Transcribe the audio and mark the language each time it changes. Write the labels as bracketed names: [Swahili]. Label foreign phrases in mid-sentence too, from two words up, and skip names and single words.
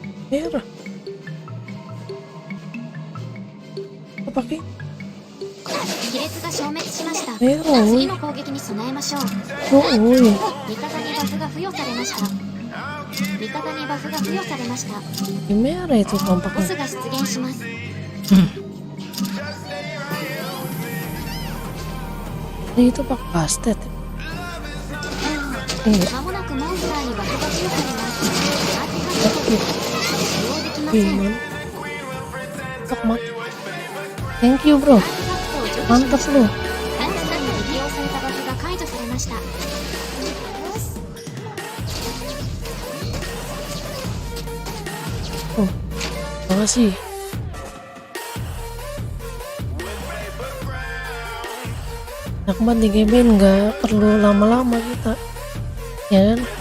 [Indonesian] merah. Apa pakai [Japanese] 亀裂が消滅しました。 [Indonesian] merah? [Japanese] 次の攻撃に備えましょう。 Oh, oi. 味方にバフが付与されました。味方にバフが付与されました。 [Indonesian] Ini merah itu [Japanese] ボス [Indonesian] tampaknya. [Japanese] が出現します。 [Indonesian] Itu pak bastet. Iya. [Japanese] まもなくモンスターにバフが付与されます。アーティファクト [Indonesian] Oke. [Japanese] 使用できません。 [Indonesian] Gimana? [English] Tok mat. Thank you bro. [Japanese] アーティファクトを除去しま [Indonesian] Mantap [Japanese] した。 [Indonesian] lu. [Japanese] モンスターに適用されたバフが解除されました。 [Indonesian] Oh, makasih. Enak banget di game nggak perlu lama-lama kita, ya kan?